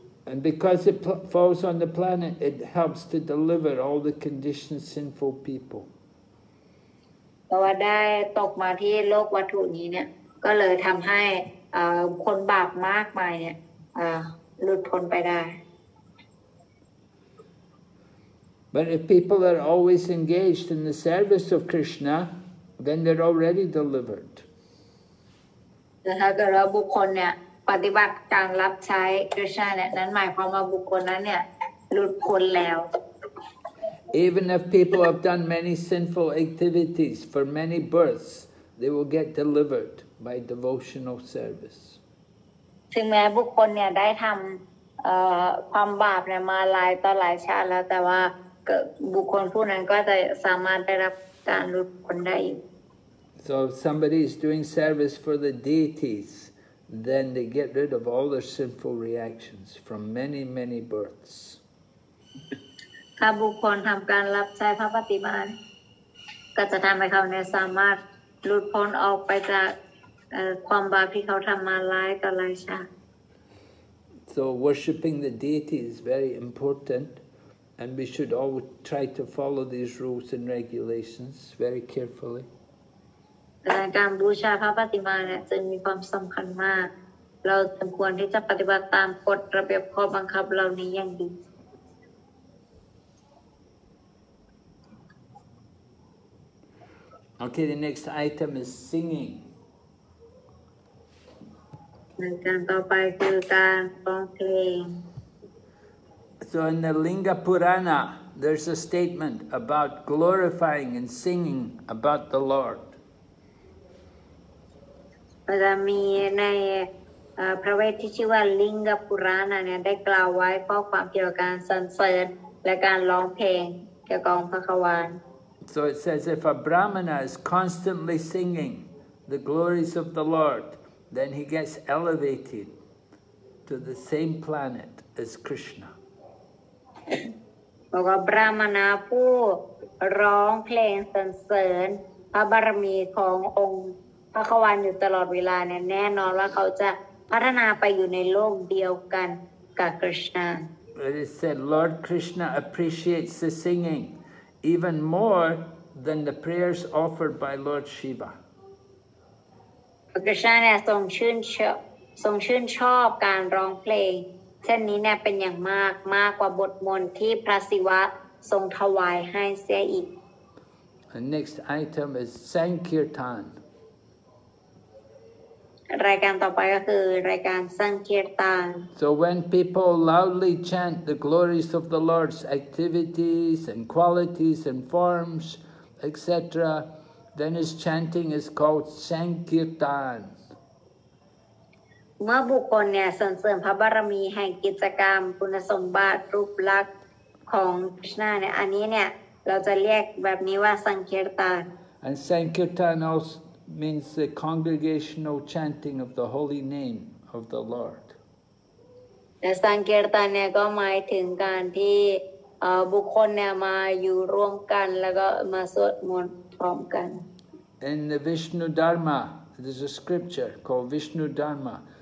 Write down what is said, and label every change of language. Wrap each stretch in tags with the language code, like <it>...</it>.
<en>And because it falls on the planet, it helps to deliver all the conditioned sinful people.</en> <th>เพราะว่าได้ตกมาที่โลกวัตถุนี้เนี่ยก็เลยทำให้คนบาปมากมายเนี่ยหลุดพ้นไปได้</th> <en>But if people are always engaged in the service of Krishna, then they're already delivered.</en> <th>แต่ถ้าเกิดว่าบุคคลเนี่ยปฏิบัติการรับใช้คริสต์เนี่ยนั้นหมายความว่าบุคคลนั้นเนี่ยหลุดพ้นแล้ว</th> <en>Even if people have done many sinful activities for many births, they will get delivered by devotional service.</en> <th>ถึงแม้บุคคลเนี่ยได้ทำความบาปเนี่ยมาหลายต่อหลายชาติแล้วแต่ว่าบุคคลผู้นั้นก็จะสามารถได้รับการหลุดพ้นได้</th> <en>So if somebody is doing service for the deities, then they get rid of all their sinful reactions from many, many births.</en> <th>ถ้าบุคคลทำการรับใช้พระปฏิมาก็จะทำให้เขาเนี่ยสามารถหลุดพ้นออกไปจากความบาปที่เขาทำมาหลายต่อหลายชาติ</th> <en>So worshipping the deity is very important, and we should always try to follow these rules and regulations very carefully.</en> <th>การบูชาพระปฏิมาเนี่ยจึงมีความสำคัญมากเราควรที่จะปฏิบัติตามกฎระเบียบข้อบังคับเหล่านี้อย่างดี</th> <en>Okay, the next item is singing.</en> <th>การต่อไปคือการร้องเพลง</th> <en>So in the Linga Purana, there's a statement about glorifying and singing about the Lord.</en> <th>จะมีในพระเวทที่ชื่อว่าลิงกปุราณเนี่ยได้กล่าวไว้ข้อความเกี่ยวกับการสรรเสริญและการร้องเพลงเกี่ยวกับพระควาน</th> <en>So it says if a Brahmana is constantly singing the glories of the Lord, then he gets elevated to the same planet as Krishna.</en> <th>บอกว่าบรามณาผู้ร้องเพลงสรรเสริญพระบารมีขององค์พระควานอยู่ตลอดเวลาเนี่ยแน่นอนว่าเขาจะพัฒนาไปอยู่ในโลกเดียวกันกับคริชนา</th> <en>It said Lord Krishna appreciates the singing even more than the prayers offered by Lord Shiva.</en> <th>คริชนาเนี่ยทรงชื่นชอบการร้องเพลงเช่นนี้เนี่ยเป็นอย่างมากกว่าบทมนต์ที่พระศิวะทรงถวายให้เสียอีก</th> <en>The next item is Sankirtan.</en> <th>รายการต่อไปก็คือรายการสังคีรตาน</th> <en>So when people loudly chant the glories of the Lord's activities and qualities and forms, etc., then his chanting is called Sankirtan.</en> <th>เมื่อบุคคลเนี่ยส่งเสริมพระบารมีแห่งกิจกรรมคุณสมบัติรูปลักษณ์ของคริชนาเนี่ยอันนี้เนี่ยเราจะเรียกแบบนี้ว่าสังคีรตาน</th> <en>And Sankirtan also means the congregational chanting of the holy name of the Lord.</en> <th>และสังคีรตานเนี่ยก็หมายถึงการที่บุคคลเนี่ยมาอยู่ร่วมกันแล้วก็มาสวดมนต์พร้อมกัน</th> <en>In the Vishnu Dharma, there's a scripture called Vishnu Dharma.</en>